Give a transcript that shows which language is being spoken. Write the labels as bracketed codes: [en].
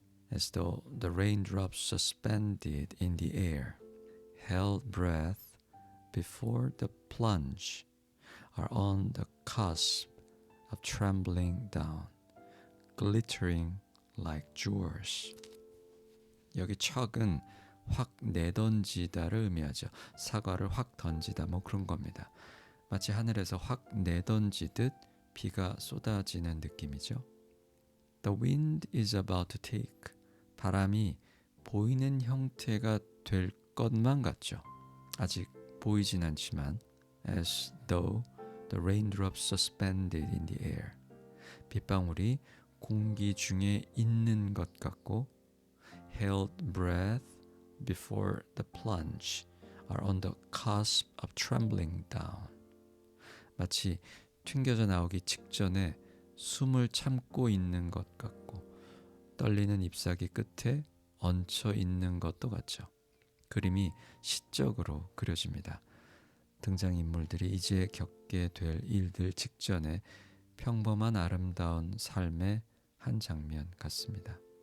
[en] as though the raindrops suspended in the air, held breath before the plunge, are on the cusp of trembling down, glittering like jewels. [ko] 여기 척은 확 내던지다를 의미하죠. 사과를 확 던지다 뭐 그런 겁니다. 마치 하늘에서 확 내던지듯 비가 쏟아지는 느낌이죠. [en] The wind is about to take. [ko] 바람이 보이는 형태가 될 것만 같죠. 아직 보이진 않지만 [en] as though the raindrops suspended in the air. [ko] 빗방울이 공기 중에 있는 것 같고 [en] held breath before the plunge are on the cusp of trembling down. [ko] 마치 튕겨져 나오기 직전에 숨을 참고 있는 것 같고 떨리는 잎사귀 끝에 얹혀 있는 것도 같죠. 그림이 시적으로 그려집니다. 등장인물들이 이제 겪게 될 일들 직전에 평범한 아름다운 삶의 한 장면 같습니다.